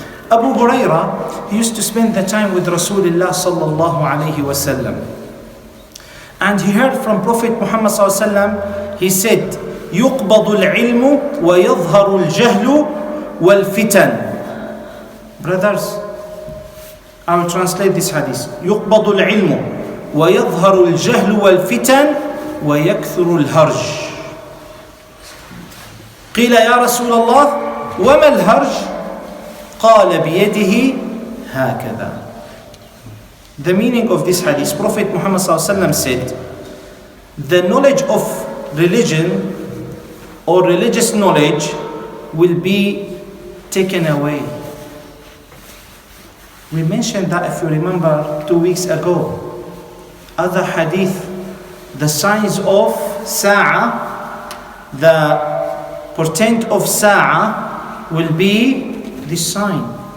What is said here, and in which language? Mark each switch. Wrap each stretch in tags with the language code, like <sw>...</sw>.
<en>Abu Huraira, he used to spend the time with Rasulullah sallallahu alayhi wa sallam. And he heard from Prophet Muhammad sallallahu alayhi wa sallam, he said,</en> <ar>يُقْبَضُ الْعِلْمُ وَيَظْهَرُ الْجَهْلُ وَالْفِتَنُ.</ar> <en>Brothers, I will translate this hadith.</en> <ar>يقبض العلم ويظهر الجهل والفتن ويكثر الهرج. قيل يا رسول الله وما الهرج؟ قال بيده هكذا.</ar> <en>The meaning of this hadith, Prophet Muhammad said, the knowledge of religion or religious knowledge will be taken away. We mentioned that, if you remember, 2 weeks ago. Other hadith, the signs of Sa'ah, the portent of Sa'ah will be this sign.</en>